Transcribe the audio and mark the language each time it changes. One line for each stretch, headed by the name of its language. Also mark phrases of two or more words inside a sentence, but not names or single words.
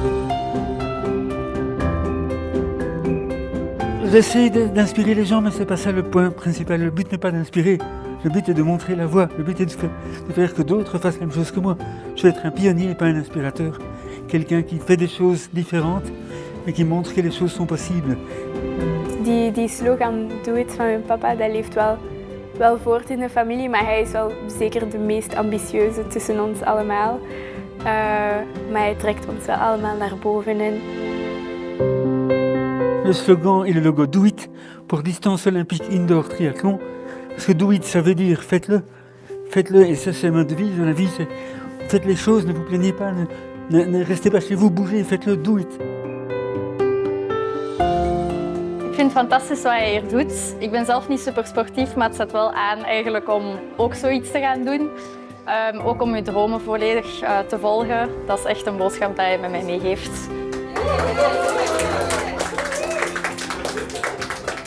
French: J'essaie d'inspirer les gens, mais ce n'est pas ça le point principal. Le but n'est pas d'inspirer, le but est de montrer la voie, le but est de faire que d'autres fassent la même chose que moi. Je veux être un pionnier et pas un inspirateur, quelqu'un qui fait des choses différentes, mais qui montre que les choses sont possibles.
Dutch: Die slogan Doe it van mijn papa, dat leeft wel voort in de familie, maar hij is wel zeker de meest ambitieuze tussen ons allemaal. Maar hij trekt ons wel allemaal naar bovenin.
French: Le slogan et le logo Do It pour distance olympique indoor triathlon. Parce que Do It, ça veut dire faites-le. Faites-le, et ça c'est ma devise dans la vie, c'est faites les choses, ne vous plaignez pas, ne restez pas chez vous, bougez, faites-le,
English: do it.
Dutch: Ik vind het fantastisch wat hij hier doet. Ik ben zelf niet super sportief, maar het zet wel aan eigenlijk om ook zoiets te gaan doen. Ook om je dromen volledig te volgen. Dat is echt een boodschap dat hij met mij meegeeft.